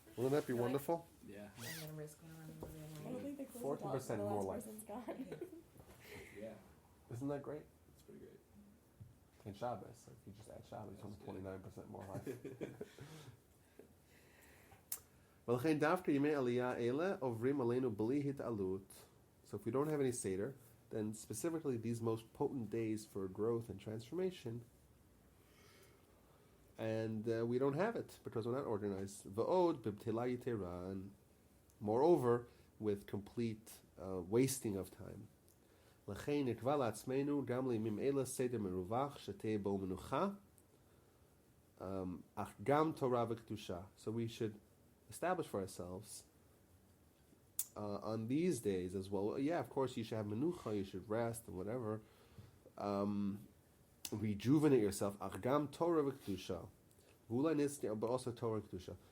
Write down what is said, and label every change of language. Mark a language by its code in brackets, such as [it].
[en] Wouldn't that be wonderful? Yeah. I'm going to risk going on I don't think the 14% more life. person's gone. Yeah. Isn't that great? It's pretty great. In Shabbos, if you just add Shabbos, it's 29% more life. [he] ולכן דווקא ימי עלייה אלה עוברים עלינו בלי התעלות. [en] So if we don't have any Seder, then specifically these most potent days for growth and transformation, and we don't have it because we're not organized. [he] Va'od b'btela yitera, and moreover, with complete wasting of time. לכן נקבע לעצמנו גם לימים אלה סדר מרווח שתהיה בו מנוחה, אך גם תורה וקדושה. [en] So we should establish for ourselves on these days as well. Yeah, of course you should have menucha, you should rest and whatever. Rejuvenate yourself. [he] Ach gam Torah v'kedusha. V'ulai nistya, [en] but also Torah v'kedusha.